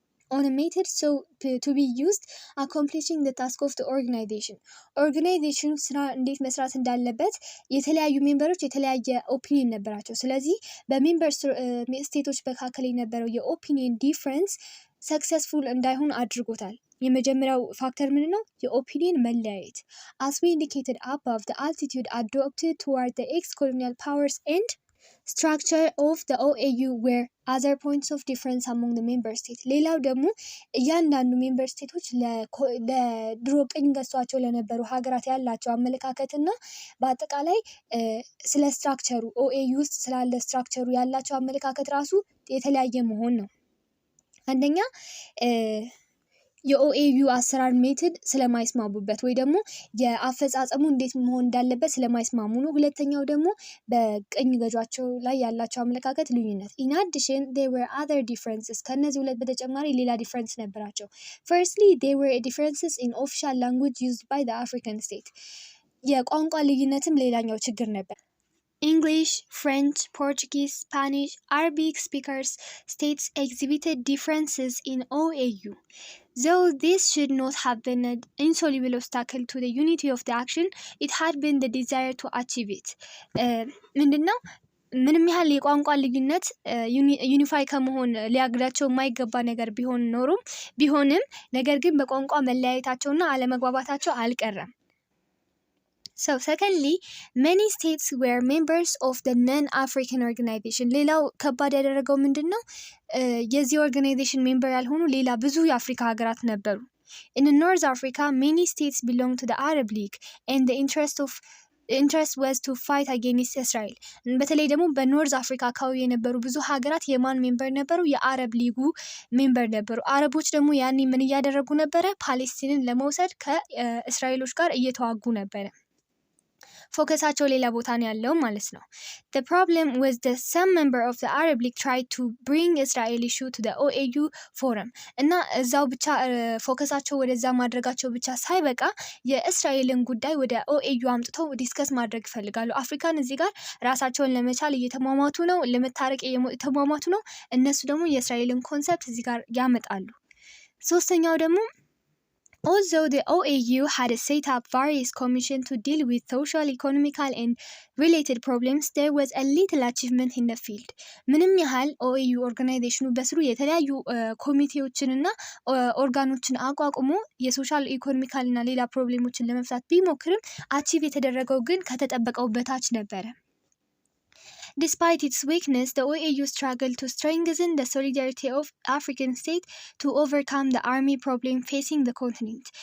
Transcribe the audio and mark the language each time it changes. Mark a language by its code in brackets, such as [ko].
[en] On a method so to be used accomplishing the task of the organization [am] ስራ እንዴት መስራት እንዳለበት የተለያዩ ሜምበሮች የተለያየ ኦፒኒየን ነበራቸው። ስለዚህ በሜምበር ስቴቶች መካከል የነበረው የኦፒኒየን ዲፍረንስ ሰክሰስፉል እንዳይሆን አድርጎታል። የመጀመሪያው ፋክተር ምን ነው? የኦፒኒየን መለያየት። [en] As we indicated above, the attitude adopted toward the ex-colonial powers and structure of the OAU were other points of difference among the member states. [am] ሌላው ደግሞ እያንዳንዱ ሜምበር ስቴቶች ለድሮ ቅኝ ገዝቷቸው ለነበሩ ሀገራት ያላቸው አመለካከትና በአጠቃላይ ስለ ስትራክቸሩ OAU ውስጥ ስላለ ስትራክቸሩ ያላቸው አመለካከት ራሱ የተለያየ መሆን ነው። አንደኛ የኦኤዩ አሰራር ሜትድ ስለማይስማሙበት ወይ ደግሞ የአፈጻጸሙ እንዴት መሆን እንዳለበት ስለማይስማሙ ነው። ሁለተኛው ደግሞ በቅኝ ገዟቸው ላይ ያላቸው አመለካከት ልዩነት። [en] In addition, there were other differences. [am] ከነዚህ ሁለት በተጨማሪ ሌላ ዲፍረንስ ነበራቸው። [en] Firstly, there were differences in official language used by the African state. [am] የቋንቋ ልዩነትም ሌላኛው ችግር ነበር። [en] English, French, Portuguese, Spanish, Arabic speakers states exhibited differences in OAU. Though this should not have been an insoluble obstacle to the unity of the action, it had been the desire to achieve it. ምንድነው [am] ምንም ያህል የቋንቋ ልዩነት ዩኒፋይ ከመሆን ሊያግዳቸው የማይገባ ነገር ቢሆንም ነገር ግን በቋንቋ መለያየታቸውና አለመግባባታቸው አልቀረም። [en] So secondly, many states were members of the non-African organization. [am] ሌላው ከባድ ያደረገው ምንድነው? የዚህ ኦርጋናይዜሽን ሜምበር ያልሆኑ ሌላ ብዙ የአፍሪካ ሀገራት ነበሩ። [en] In North Africa, many states belonged to the Arab League and the interest was to fight against Israel. [am] በተለይ ደግሞ በኖርዝ አፍሪካ አካባቢ የነበሩ ብዙ ሀገራት የማን ሜምበር ነበሩ? የአረብ ሊጉ ሜምበር ነበሩ። አረቦች ደግሞ ያኔ ምን እያደረጉ ነበረ? ፓሌስቲንን ለመውሰድ ከእስራኤሎች ጋር እየተዋጉ ነበረ። ፎከሳቸው ሌላ ቦታ ነው ያለው ማለት ነው። [en] The problem was that some member of the Arab League tried to bring Israel issue to the OAU forum [am] እና እዛው ብቻ ፎከሳቸው ወደዛ ማድረጋቸው ብቻ ሳይበቃ የእስራኤልን ጉዳይ ወደ OAU አምጥተው ዲስከስ ማድረግ ይፈልጋሉ። አፍሪካን እዚህ ጋር ራሳቸውን ለመቻል እየተሟሟቱ ነው፣ ለመታረቅ እየተሟሟቱ ነው። እነሱ ደግሞ የእስራኤልን ኮንሰፕት እዚህ ጋር ያመጣሉ። ሶስተኛው ደግሞ [en] although the OAU had set up various commissions to deal with social, economical and related problems, there was a little achievement in the field. [am] ምንም ያህል OAU ኦርጋናይዜሽኑ በስሩ የተለያዩ ኮሚቴዎችንና ኦርጋኖችን አቋቁሞ የሶሻል ኢኮኖሚካል እና ሌላ ፕሮብሌሞችን ለመፍታት ቢሞክርም አቺቭ የተደረገው ግን ከተጠበቀው በታች ነበረ። [en] Despite its weakness, the OAU struggled to strengthen the solidarity of African states to overcome the army problem facing the continent.